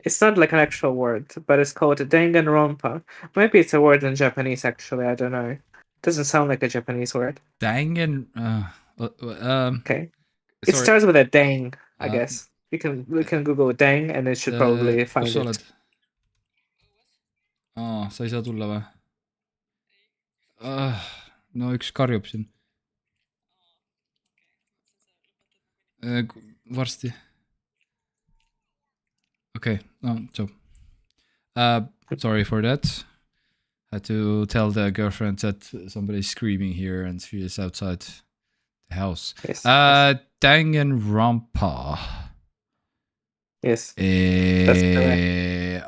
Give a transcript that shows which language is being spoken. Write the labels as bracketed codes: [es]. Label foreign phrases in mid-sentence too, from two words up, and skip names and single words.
[en] It's not like an actual word, but it's called Danganronpa. Maybe it's a word in Japanese, actually. I don't know. Doesn't sound like a Japanese word. Dangan. Okay. It Sorry. starts with a dang, I Uh, guess. We can Google dang and it should probably [et] kus [en] find [et] sa [en] it. [et] oled? Sa ei saa tulla või? No üks karjub siin. Varsti. [en] Okay, no, so. Sorry for that. Had to tell the girlfriend that somebody's screaming here and she is outside the house. Yes. Danganronpa. Yes. That's correct.